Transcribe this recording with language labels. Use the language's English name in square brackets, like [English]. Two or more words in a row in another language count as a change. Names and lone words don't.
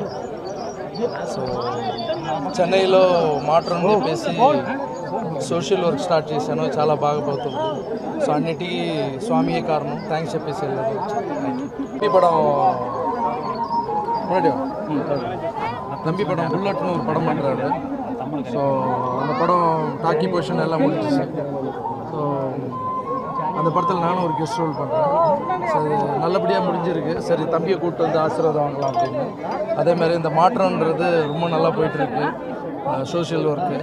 [Telugu] సో చెన్నైలో మాట్రన్ చెప్పేసి [English] social work start [Telugu] చేశాను, చాలా బాగా పోతుంది. సో అన్నిటికీ స్వామియే కారణం, థ్యాంక్స్ చెప్పేసి వెళ్ళాను. [Tamil] தம்பி படம் புல்லட்னு ஒரு படம் பண்ணுறாரு. ஸோ அந்த படம் [English] talkie portion [Tamil] எல்லாம் முடிஞ்சிச்சு. ஸோ அந்த படத்தில் நானும் ஒரு [English] guest role [Tamil] பண்ணுறேன். ஸோ அது நல்லபடியாக முடிஞ்சிருக்கு. சரி தம்பியை கூப்பிட்டு வந்து ஆசீர்வாதம் வாங்கலாம் அப்படின்னு. அதேமாதிரி இந்த மாற்றம்ன்றது ரொம்ப நல்லா போயிட்டுருக்கு, [English] social work.